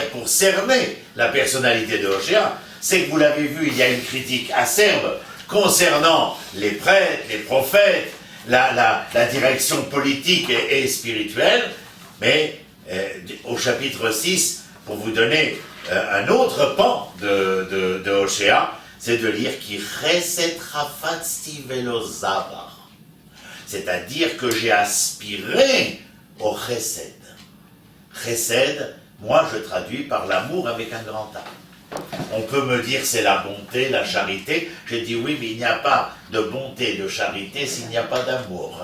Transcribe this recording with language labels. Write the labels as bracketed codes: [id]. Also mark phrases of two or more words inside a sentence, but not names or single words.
[fr] pour cerner la personnalité de Hoshea, c'est que vous l'avez vu, il y a une critique acerbe concernant les prêtres, les prophètes, la direction politique et spirituelle, mais au chapitre 6, pour vous donner un autre pan de Hoshea, c'est de lire qui [he] חסד חפצתי ולא זבח, [fr] c'est-à-dire que j'ai aspiré au chesed. Chesed, moi je traduis par l'amour avec un grand A. On peut me dire c'est la bonté, la charité. J'ai dit oui, mais il n'y a pas de bonté, de charité s'il n'y a pas d'amour.